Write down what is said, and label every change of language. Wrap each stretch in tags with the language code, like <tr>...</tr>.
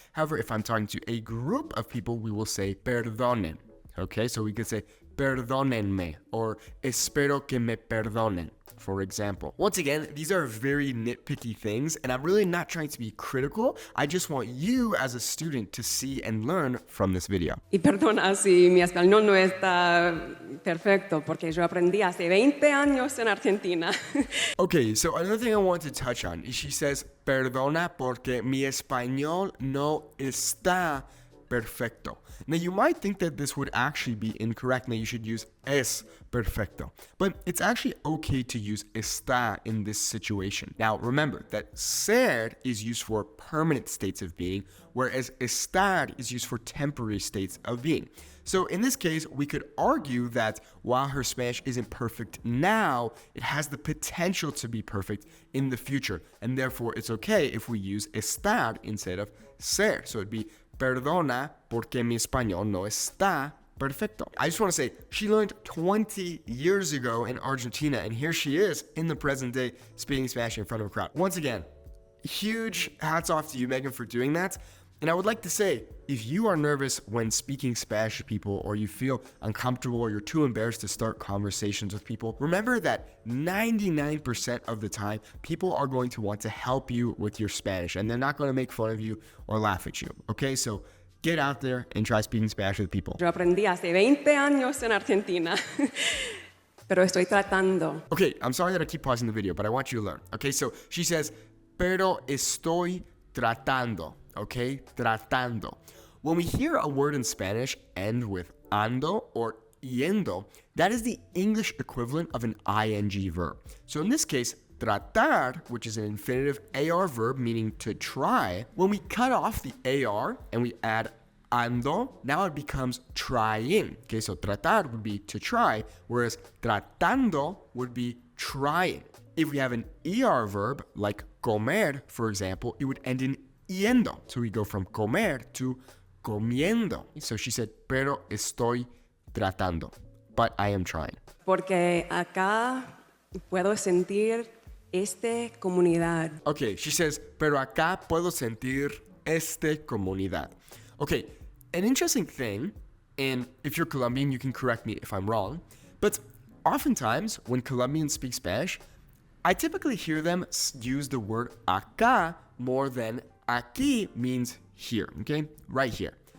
<en>However, if I'm talking to a group of people, we will say perdonen. Okay, so we could say perdónenme or</en> <es>espero que me perdonen,</es> <en>for example. Once again, these are very nitpicky things, and I'm really not trying to be critical. I just want you as a student to see and learn from this video.</en> <es>Y perdona si mi español no está perfecto, porque yo aprendí hace 20 años en Argentina.</es> <en>Okay, so another thing I want to touch on is she says,</en> <es>perdona porque mi español no está perfecto.</es> <en>Now, you might think that this would actually be incorrect, and that you should use</en> <es>es perfecto.</es> <en>But it's actually okay to use está in this situation. Now, remember that ser is used for permanent states of being, whereas estar is used for temporary states of being. So in this case, we could argue that while her Spanish isn't perfect now, it has the potential to be perfect in the future. And therefore, it's okay if we use estar instead of ser.</en> <es>So it'd be perdona porque mi español no está perfecto.</es> <en>I just want to say, she learned 20 years ago in Argentina, and here she is in the present day speaking Spanish in front of a crowd. Once again, huge hats off to you, Meghan, for doing that. And I would like to say, if you are nervous when speaking Spanish to people, or you feel uncomfortable, or you're too embarrassed to start conversations with people, remember that 99% of the time, people are going to want to help you with your Spanish, and they're not going to make fun of you or laugh at you. Okay, so get out there and try speaking Spanish with people.</en> <es>Yo aprendí hace 20 años en Argentina, pero estoy tratando.</es> <en>Okay, I'm sorry that I keep pausing the video, but I want you to learn. Okay, so she says,</en> <es>pero estoy tratando.</es> <en>Okay, tratando. When we hear a word in Spanish end with ando or yendo, that is the English equivalent of an ing verb. So in this case, tratar, which is an infinitive AR verb meaning to try, when we cut off the AR and we add ando, now it becomes trying. Okay, so tratar would be to try, whereas tratando would be trying. If we have an ER verb like comer, for example, it would end in yendo. So we go from comer to comiendo. So she said,</en> <es>pero estoy tratando,</es> <en>but I am trying.</en> <es>Porque acá puedo sentir esta comunidad.</es> <en>Okay, she says,</en> <es>pero acá puedo sentir esta comunidad.</es> <en>Okay, an interesting thing, and if you're Colombian, you can correct me if I'm wrong, but oftentimes when Colombians speak Spanish, I typically hear them use the word acá more than aquí means here, okay? Right here.</en>